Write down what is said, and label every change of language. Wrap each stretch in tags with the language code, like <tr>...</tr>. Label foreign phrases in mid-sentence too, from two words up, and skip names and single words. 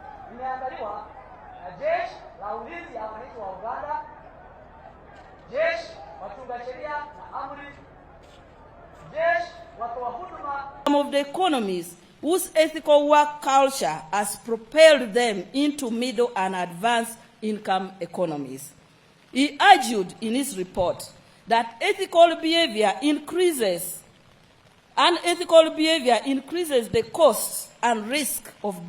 <sw>imeangaliwa na jeshi la ulinzi ya wananchi wa Uganda, jeshi watunga sheria na amri, jeshi watoa huduma.</sw> <en>Some of the economies whose ethical work culture has propelled them into middle and advanced income economies. He argued in his report that unethical behavior increases the costs and risk of</en>